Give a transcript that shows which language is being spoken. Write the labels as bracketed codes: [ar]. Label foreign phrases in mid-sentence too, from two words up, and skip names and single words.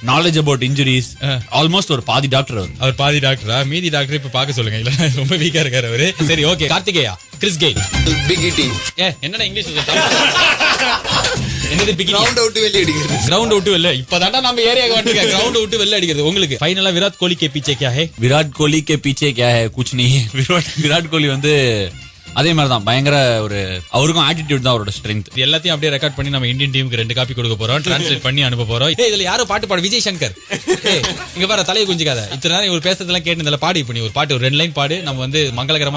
[en] knowledge about injuries almost [ta] ஒரு பாதி டாக்டர் அவர் பாதி டாக்டரா? மீதி டாக்டர் இப்ப பாக்க சொல்லுங்க. இல்ல ரொம்ப வீக்கா இருக்காரு அவரு. சரி ஓகே கார்த்திகேயா கிறிஸ் கெயில் [en] big hitting. [ta] என்னடா இங்கிலீஷ் என்னது பிக் [en] ground out [ta] வெளிய அடிக்கிறது. [en] ground out [ta] வெளில இப்பதான்டா நம்ம ஏரியாக்கு வந்துங்க. [en] ground out [ta] வெளில அடிக்கிறது. உங்களுக்கு ஃபைனலா விராட் கோலி [hi] के पीछे क्या है? விராட் கோலி के पीछे क्या है? कुछ नहीं. [ta] விராட் கோலி வந்து அதே மாதிரி தான் பயங்கர ஒரு அவருக்கும் ஆட்டிடியூட் தான் அவரோட ஸ்ட்ரென்த். எல்லாத்தையும் அப்படியே ரெக்கார்ட் பண்ணி நம்ம இந்தியன் டீமுக்கு 2 காப்பி கொடுக்க போறோம். டிரான்ஸ்லேட் பண்ணி அனுப்ப போறோம். இதுல யாரும் பாட்டு பாடு? விஜய் சங்கர். இங்க பாரு தலையை குஞ்சிக்காத. இத்தனை நேரம் இவர் பேசுறதெல்லாம் கேட்டு பாடி பண்ணி ஒரு பாட்டு ஒரு 2 லைன் பாடு. நம்ம வந்து மங்களகரமா